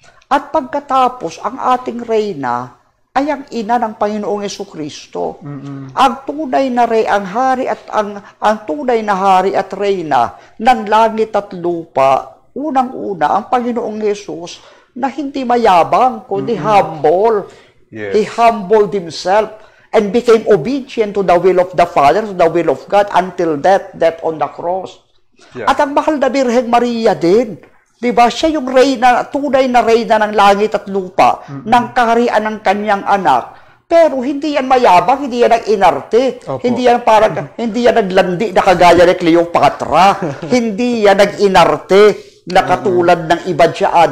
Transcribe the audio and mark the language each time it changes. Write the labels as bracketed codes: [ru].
[tl] At pagkatapos, ang ating reyna ay ang ina ng Panginoong Hesukristo. Ang tunay na ang hari at ang tunay na hari at reyna ng langit at lupa, unang-una ang Panginoong Hesus na hindi mayabang kundi humble. [en] He humbled himself and became obedient to the will of the Father, to the will of God until death on the cross. [tl] At ang mahal na Birheng Maria din, diba? Siya yung reyna, tunay na reyna ng langit at lupa, ng kaharian ng kanyang anak. Pero hindi yan mayabang, hindi yan nag-inarte, hindi yan naglandi na kagaya ni Cleopatra, hindi yan nag-inarte na katulad ng iba dyan.